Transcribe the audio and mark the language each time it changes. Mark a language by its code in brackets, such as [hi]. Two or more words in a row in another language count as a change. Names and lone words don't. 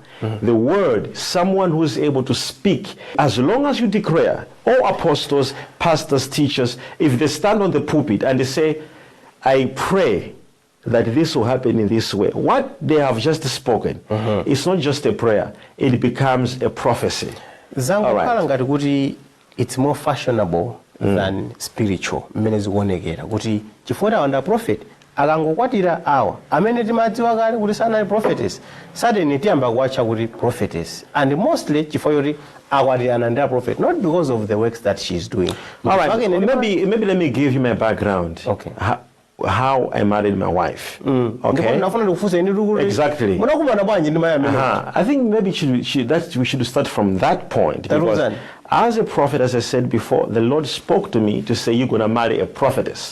[en] The word, someone who is able to speak. As long as you declare, all apostles, pastors, teachers, if they stand on the pulpit and they say, I pray that this will happen in this way, what they have just spoken, it's not just a prayer, it becomes a prophecy. [ny] Ngati kuti [en] it's more fashionable than spiritual. [ny] Mmene zikuonekera kuti chifukwa wanda prophet akangokwatira awa amene timadziwa kale kuti sanali prophetess, suddenly tiyamba kuwatcha kuti prophetess, [en] and mostly [ny] chifukwa yoti akwatirana ndi prophet, [en] not because of the works that she's doing. All right, maybe let me give you my background. How I married my wife. Okay. Exactly. I think maybe we should start from that point. Because as a prophet, as I said before, the Lord spoke to me to say, you're going to marry a prophetess.